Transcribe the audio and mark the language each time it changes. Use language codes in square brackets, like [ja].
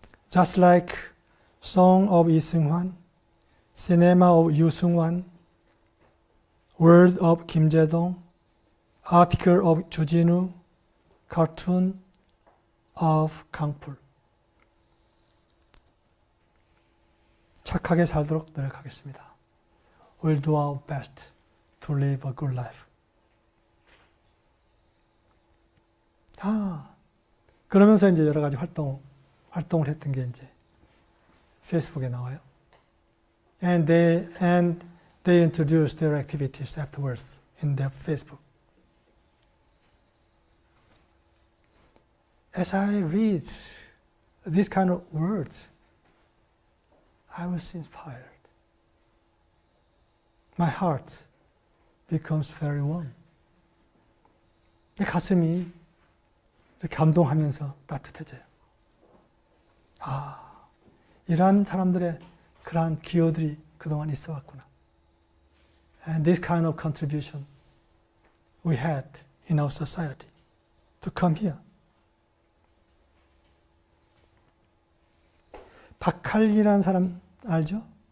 [en] Just like Song of 이승환, Cinema of 유승환, Word of 김재동, Article of 주진우, Cartoon of 강풀. [ko] 착하게 살도록 노력하겠습니다. [en] We'll do our best to live a good life. [ko] 그러면서 이제 여러 가지 활동을 했던 게 이제 페이스북에 나와요. [en] And they introduced their activities afterwards in their Facebook. As I read these kind of words, I was inspired. My heart becomes very warm. [ko] 내 가슴이 감동하면서 따뜻해져요. 이러한 사람들의 그러한 기여들이 그동안 있어 왔구나. [en] And this kind of contribution we had in our society to come here. [ko] 박할린이라는 사람 알죠?